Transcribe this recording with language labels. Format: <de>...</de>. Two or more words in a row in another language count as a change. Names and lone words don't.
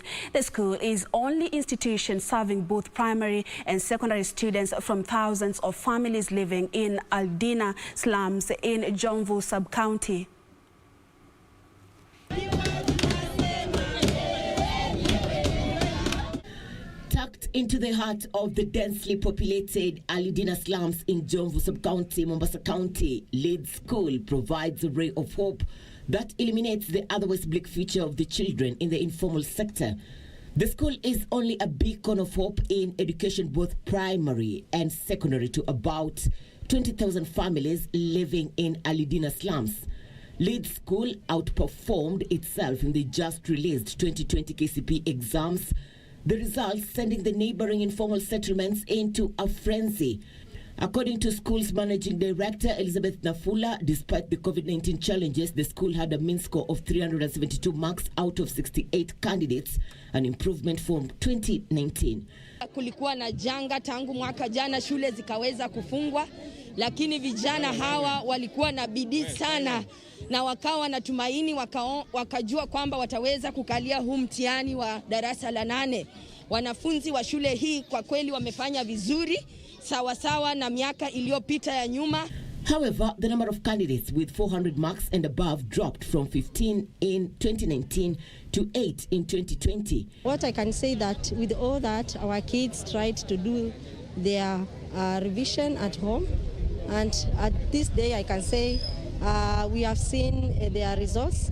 <en>The school is only institution serving both primary and secondary students from thousands of families living in Aldina slums in Jomvu Sub-County. Tucked into the heart of the densely populated Aldina slums in Jomvu Sub-County, Mombasa County, Leeds School provides a ray of hope that illuminates the otherwise bleak future of the children in the informal sector. The school is only a beacon of hope in education, both primary and secondary, to about 20,000 families living in Aldina slums. Leeds School outperformed itself in the just released 2020 KCPE exams, the results sending the neighboring informal settlements into a frenzy. According to school's managing director, Elizabeth Nafula, despite the COVID-19 challenges, the school had a mean score of 372 marks out of 68 candidates, an improvement from 2019.</en> <sw>Kulikuwa na janga tangu mwaka jana, shule zikaweza kufungwa, lakini vijana hawa walikuwa na bidii sana na wakawa na tumaini, wakajua kwamba wataweza kukalia huu mtihani wa darasa la 8. Wanafunzi wa shule hii kwa kweli wamefanya vizuri. sawasawa na miaka iliyopita ya nyuma.</sw> <en>However, the number of candidates with 400 marks and above dropped from 15 in 2019 to 8 in 2020. What I can say that with all that, our kids tried to do their revision at home, and at this day I can say we have seen their results.</en>